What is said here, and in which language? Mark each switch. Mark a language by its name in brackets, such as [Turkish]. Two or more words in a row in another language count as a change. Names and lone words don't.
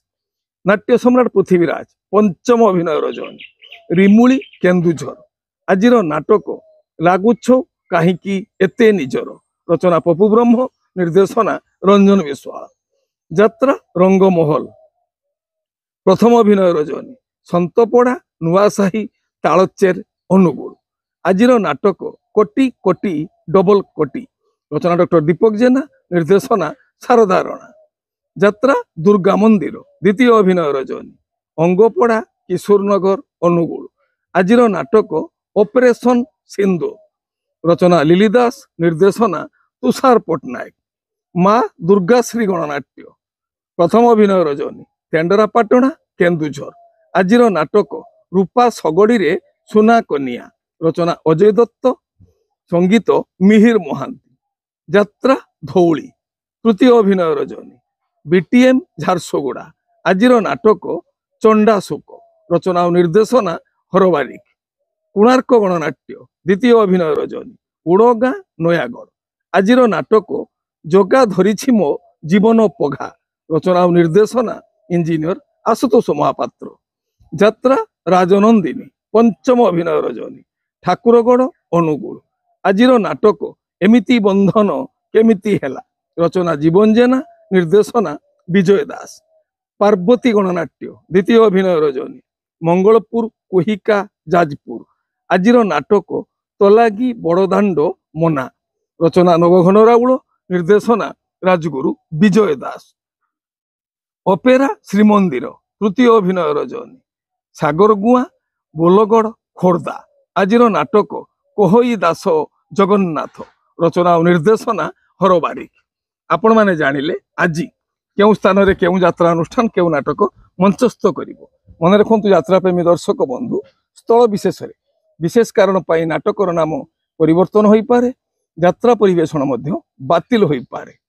[Odia] ନାଟ୍ୟ ସମ୍ରାଟ ପୃଥ୍ୱୀରାଜ ପଞ୍ଚମ ଅଭିନୟ ରଜନୀ ରିମୁଳି କେନ୍ଦୁଝର। ଆଜିର ନାଟକ ଲାଗୁଛ କାହିଁକି ଏତେ ନିଜର ରଚନା ପପୁ ବ୍ରହ୍ମ ନିର୍ଦ୍ଦେଶନା ରଞ୍ଜନ ବିଶ୍ୱାଳ। ଯାତ୍ରା ରଙ୍ଗମହଲ ପ୍ରଥମ ଅଭିନୟ ରଜନୀ ସନ୍ତପଡ଼ା ନୂଆସାହି ତାଳଚେର ଅନୁଗୁଳ। ଆଜିର ନାଟକ କୋଟି କୋଟି ଡବଲ କୋଟି ରଚନା ଡକ୍ଟର ଦୀପକ ଜେନା ନିର୍ଦ୍ଦେଶନା ଶାରଦା ରାଣା। ଯାତ୍ରା ଦୁର୍ଗା ମନ୍ଦିର ଦ୍ୱିତୀୟ ଅଭିନୟ ରଜନୀ ଅଙ୍ଗପଡ଼ା କିଶୋରନଗର ଅନୁଗୁଳ। ଆଜିର ନାଟକ ଅପରେସନ ସିନ୍ଧୁ ରଚନା ଲିଲିଦାସ ନିର୍ଦ୍ଦେଶନା ତୁଷାର ପଟ୍ଟନାୟକ। ମାଁ ଦୁର୍ଗାଶ୍ରୀ ଗଣନାଟ୍ୟ ପ୍ରଥମ ଅଭିନୟ ରଜନୀ ତେଣ୍ଡରାପାଟଣା କେନ୍ଦୁଝର। ଆଜିର ନାଟକ ରୂପା ସଗଡ଼ି ରେ ସୁନା କନିଆ। ରଚନା ଅଜୟ ଦତ୍ତ, ସଙ୍ଗୀତ ମିହିର ମହାନ୍ତି। ଯାତ୍ରା ଧଉଳି। ତୃତୀୟ ଅଭିନୟ ରଜନୀ ବିଟିଏମ ଝାରସୁଗୁଡ଼ା। ଆଜିର ନାଟକ ଚଣ୍ଡାଶୋକ। ରଚନା ଓ ନିର୍ଦ୍ଦେଶନା ହରବାରିକ। କୋଣାର୍କ ଗଣନାଟ୍ୟ ଦ୍ୱିତୀୟ ଅଭିନୟ ରଜନୀ ଓଡ଼ଗାଁ ନୟାଗଡ଼। ଆଜିର ନାଟକ ଜଗା ଧରିଛି ମୋ ଜୀବନ ପଘା। ରଚନା ଓ ନିର୍ଦ୍ଦେଶନା ଇଞ୍ଜିନିୟର ଆଶୁତୋଷ ମହାପାତ୍ର। ଯାତ୍ରା ରାଜନନ୍ଦିନୀ। ପଞ୍ଚମ ଅଭିନୟ ରଜନୀ ଠାକୁରଗଡ଼ ଅନୁଗୁଳ। ଆଜିର ନାଟକ ଏମିତି ବନ୍ଧନ କେମିତି ହେଲା। ରଚନା ଜୀବନ ଜେନା, ନିର୍ଦ୍ଦେଶନା ବିଜୟ ଦାସ। ପାର୍ବତୀ ଗଣନାଟ୍ୟ ଦ୍ୱିତୀୟ ଅଭିନୟ ରଜନୀ ମଙ୍ଗଳପୁର କୋହିକା ଯାଜପୁର। ଆଜିର ନାଟକ ତ ଲାଗି ବଡ଼ଦାଣ୍ଡ ମନା। ରଚନା ନବଘନ ରାଉଳ, ନିର୍ଦ୍ଦେଶନା ରାଜଗୁରୁ ବିଜୟ ଦାସ। ଅପେରା ଶ୍ରୀମନ୍ଦିର ତୃତୀୟ ଅଭିନୟ ରଜନୀ ସାଗରଗୁଆ ବୋଲଗଡ଼ ଖୋର୍ଦ୍ଧା। ଆଜିର ନାଟକ କୋହଇ ଦାସ ଜଗନ୍ନାଥ। ରଚନା ଓ ନିର୍ଦ୍ଦେଶନା ହରବାରିକ। ଆପଣ ମାନେ ଜାଣିଲେ ଆଜି କେଉଁ ସ୍ଥାନ ରେ କେଉଁ ଯାତ୍ରା ଅନୁଷ୍ଠାନ କେଉଁ ନାଟକ ମଞ୍ଚସ୍ଥ କରିବ। ମନେ ରଖନ୍ତୁ ଯାତ୍ରା ପ୍ରେମୀ ଦର୍ଶକ ବନ୍ଧୁ ସ୍ଥଳ ବିଶେଷ ରେ ବିଶେଷ କାରଣ ପାଇଁ ନାଟକର ନାମ ପରିବର୍ତ୍ତନ ହୋଇ ପାରେ, ଯାତ୍ରା ପରିବେଷଣ ମଧ୍ୟ ବାତିଲ ହୋଇ ପାରେ।